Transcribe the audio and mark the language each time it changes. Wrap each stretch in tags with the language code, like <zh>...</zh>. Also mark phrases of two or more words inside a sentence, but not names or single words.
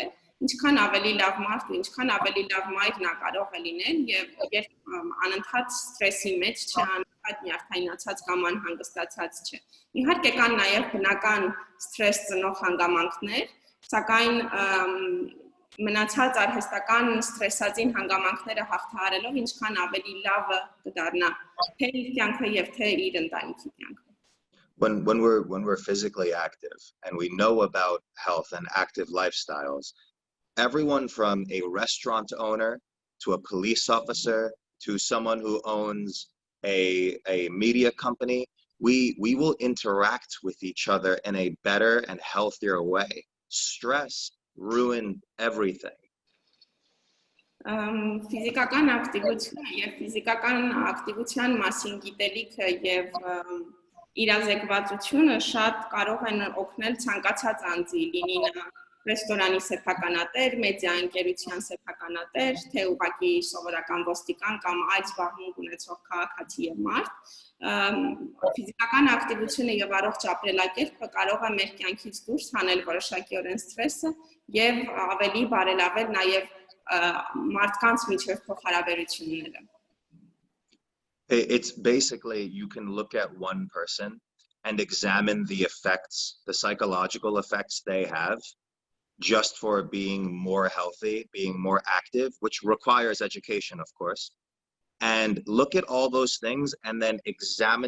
<hy>Ինչքան ավելի լավ մարդ ու ինչքան ավելի լավ մայր նա կարող է լինել եւ երբ անընդհատ սթրեսի մեջ չէ, անընդհատ նյարդայնացած կամ անհանգստացած չէ. Իհարկե կան նաեւ բնական սթրես ծնող հանգամանքներ, սակայն մնացած արհեստական սթրեսածին հանգամանքները հաղթահարելով ինչքան ավելի լավը կդառնա թե իր կյանքը եւ թե իր ընտանիքի կյանքը.</hy> <en>When we're physically active and we know about health and active lifestyles, everyone from a restaurant owner to a police officer to someone who owns a media company, we will interact with each other in a better and healthier way. Stress ruined everything.</en> <hy>Ֆիզիկական ակտիվությունը եւ ֆիզիկական ակտիվության մասին գիտելիքը եւ իրազեկվածությունը շատ կարող են օգնել ցանկացած անձի, լինի նա ռեստորանի սեփականատեր, մեդիա ընկերության սեփականատեր, թե ուղղակի սովորական ոստիկան կամ այլ զբաղմունք ունեցող քաղաքացի եւ մարդ, ֆիզիկական ակտիվությունը եւ առողջ ապրելակերպը կարող է մեր կյանքից դուրս հանել որոշակիորեն սթրեսը եւ ավելի բարելավել նաեւ մարդկանց միջև փոխհարաբերությունները.</hy> <en>It's basically you can look at one person and examine the effects, the psychological effects they have just for being more healthy, being more active, which requires education, of course, and look at all those things and then examine</en>